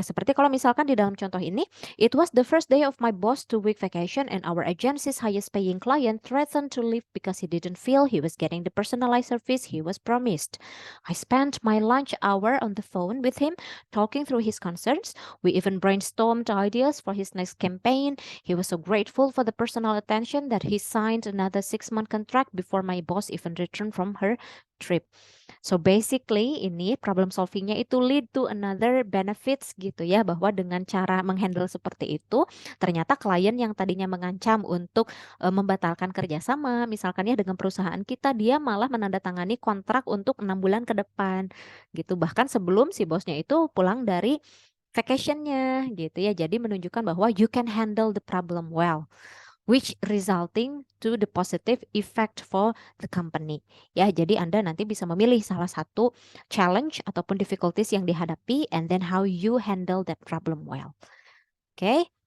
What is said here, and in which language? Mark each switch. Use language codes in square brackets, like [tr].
[id] Seperti kalau misalkan di dalam contoh ini, [en] it was the first day of my boss 2 week vacation and our agency's highest paying client threatened to leave because he didn't feel he was getting the personalized service he was promised. I spent my lunch hour on the phone with him, talking through his concerns. We even brainstormed ideas for his next campaign. He was so grateful for the personal attention that he signed another 6-month contract before my boss even returned from her trip. [id] So basically ini problem solvingnya itu [en] lead to another benefits [id] gitu ya, bahwa dengan cara menghandle seperti itu ternyata klien yang tadinya mengancam untuk membatalkan kerjasama misalkan ya dengan perusahaan kita, dia malah menandatangani kontrak untuk 6 bulan ke depan gitu, bahkan sebelum si bosnya itu pulang dari vacationnya gitu ya. Jadi menunjukkan bahwa [en] you can handle the problem well, which resulting to the positive effect for the company. [id] Ya, jadi Anda nanti bisa memilih salah satu challenge ataupun difficulties yang dihadapi [en] and then how you handle that problem well. [id] Okay.